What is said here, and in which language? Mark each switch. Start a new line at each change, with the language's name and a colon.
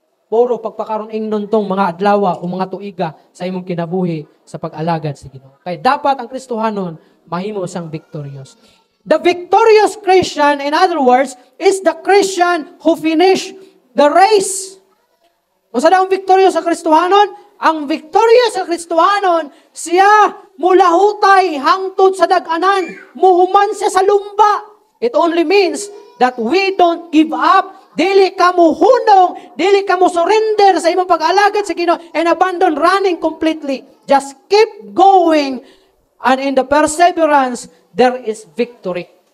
Cebuano: Puro pagpakaron ingnon tong mga adlaw o mga tuiga sa imong kinabuhi sa pag-alagad sa Ginoo. Kay dapat ang Kristohanon mahimo sang victorious.
English: The victorious Christian, in other words, is the Christian who finish the race.
Cebuano: Unsa daw ang victorious sa Kristohanon? Ang victorious sa Kristohanon, siya mulahutay hangtod sa dag-anan, muhuman siya sa lumba.
English: It only means that we don't give up.
Cebuano: Dili ka mo hunong, dili ka mo surrender sa imong pag-alagad sa Ginoo
English: and abandon running completely. Just keep going, and in the perseverance, there is victory.